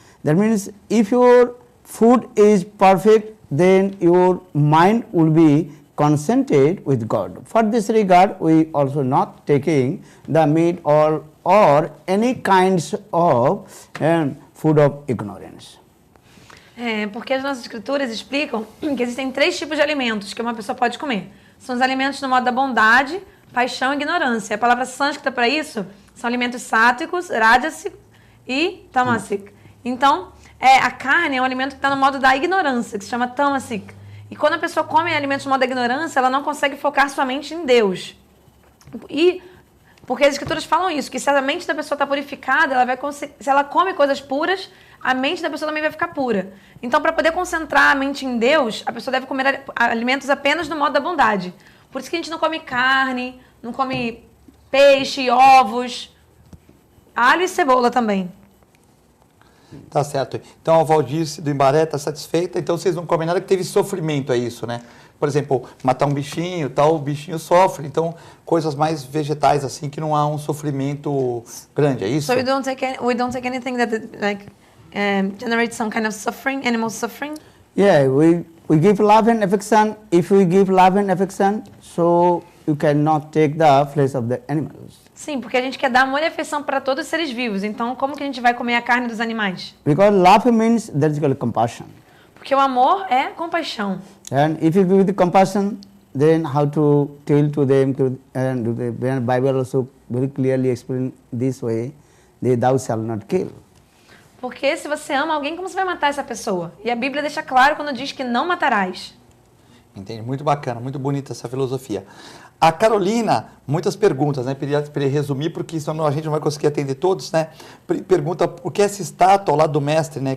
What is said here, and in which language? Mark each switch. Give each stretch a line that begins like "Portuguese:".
English: That means if your food is perfect, then your mind will be concentrated with God. For this regard, we also not taking the meat or any kinds of food of ignorance.
Portuguese: Porque as nossas escrituras explicam que existem 3 tipos de alimentos que uma pessoa pode comer. São os alimentos no modo da bondade, paixão e ignorância. A palavra sânscrita para isso são alimentos sátvicos, rajasic e tamasic. Então, a carne é um alimento que está no modo da ignorância, que se chama tamasic. E quando a pessoa come alimentos no modo da ignorância, ela não consegue focar sua mente em Deus. E porque as escrituras falam isso, que se a mente da pessoa está purificada, ela vai se ela come coisas puras, a mente da pessoa também vai ficar pura. Então, para poder concentrar a mente em Deus, a pessoa deve comer alimentos apenas no modo da bondade. Por isso que a gente não come carne, não come peixe, ovos, alho e cebola também. Tá certo. Então a Valdirce do Imbaré está satisfeita, então vocês não comem nada que teve sofrimento, é isso, né? Por exemplo, matar um bichinho, tal, o bichinho sofre, então coisas mais vegetais assim que não há um sofrimento grande, é isso?
English: So we don't take anything that generates some kind of suffering, animal suffering? Yeah, we give love and affection. If we give love and affection, so you cannot take the flesh of the animals.
Portuguese: Sim, porque a gente quer dar amor e afeição para todos os seres vivos. Então, como que a gente vai comer a carne dos animais?
English: Because love means there is compassion.
Portuguese: Porque o amor é compaixão.
English: And if you give the compassion, then how to tell to them, and the Bible also very clearly explain this way, thou shalt not kill.
Portuguese: Porque se você ama alguém, como você vai matar essa pessoa? E a Bíblia deixa claro quando diz que não matarás. Entendi, muito bacana, muito bonita essa filosofia. A Carolina, muitas perguntas, né? Queria resumir, porque senão a gente não vai conseguir atender todos, né? Pergunta por que essa estátua ao lado do mestre, né?